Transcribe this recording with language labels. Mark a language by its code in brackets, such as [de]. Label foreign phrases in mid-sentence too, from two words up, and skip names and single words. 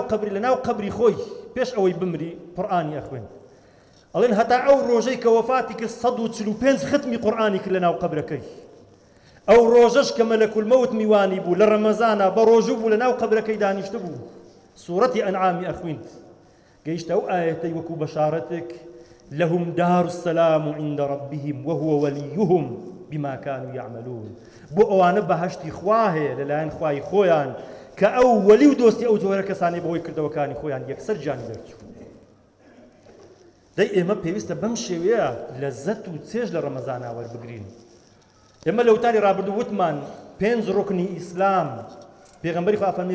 [ckb] قەبری لە ناو قەبری خۆی پێش ئەوەی بمری قورئانی ئەخوێن ئەڵێن هەتا ئەو ڕۆژەی کە وەفاتی کرد 145 ختمی قورئانی کرد لە ناو قەبرەکەی ئەو ڕۆژەش کە مەلەکول مەوت میوانی بوو لە ڕەمەزانە بە ڕۆژوو بوو لە ناو قەبرەکەی دانیشتە بوو سوورەتی ئەنعامی ئەخوێند گەیشتە ئەو ئایەتەی وەکو بەشارەتێک [ar] لهم دار السلام عند ربهم وهو وليهم بما كانوا يعملون [ckb] بۆ ئەوانە بەهەشتی خوا هەیە لەلایەن خوای خۆیان کە ئەو وەلی و دۆستی ئەو جۆرە کەسانی بەهۆی کردەوەکانی خۆیان یەکسەر جانی دەرچوو دەی ئێمە پێویستە بەم شێوەیە لەزەت و چێژ لە ڕەمەزانە وەربگرین ئێمە لە وتاری ڕابردوو وتمان 5 ڕوکنی ئیسلام پێغەمبەری خوا فەرمێ